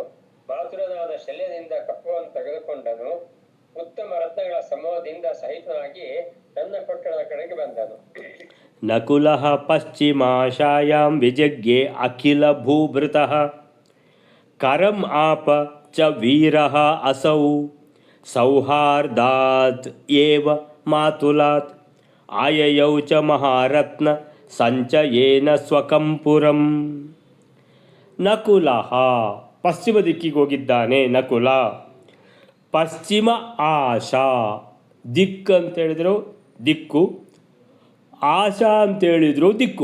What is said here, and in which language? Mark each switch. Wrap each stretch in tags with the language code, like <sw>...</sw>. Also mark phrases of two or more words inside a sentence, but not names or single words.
<kn>ಮಾತುರನಾದ ಶಲ್ಯದಿಂದ ಕಪ್ಪವನ್ನು ತೆಗೆದುಕೊಂಡನು. ಉತ್ತಮ ರತ್ನಗಳ ಸಮೂಹದಿಂದ ಸಹಿತನಾಗಿ ತನ್ನ ಪಟ್ಟಣದ ಕಡೆಗೆ ಬಂದನು.</kn> <sa>ನಕುಲಃ ಪಶ್ಚಿಮಾಶಾಯಾಂ ವಿಜಗ್ಯೆ ಅಖಿಲ ಭೂಭೃತಃ ಕರಂ ಆಪ ಚ ವೀರಃ ಅಸೌ ಸೌಹಾರ್ದಾತ್ ಏವ ಮಾತುಲಾತ್ ಆಯಯೌ ಚ ಮಹಾರತ್ನ ಸಂಚಯೇನ ಸ್ವಕಂಪುರಂ.</sa> <kn>ನಕುಲಃ ಪಶ್ಚಿಮ ದಿಕ್ಕಿಗೆ ಹೋಗಿದ್ದಾನೆ.</kn> <sa>ನಕುಲ ಪಶ್ಚಿಮ ಆಶಾ</sa> <kn>ದಿಕ್ಕು ಅಂತೇಳಿದ್ರು ದಿಕ್ಕು, ಆಶಾ ಅಂತೇಳಿದ್ರು ದಿಕ್ಕು.</kn>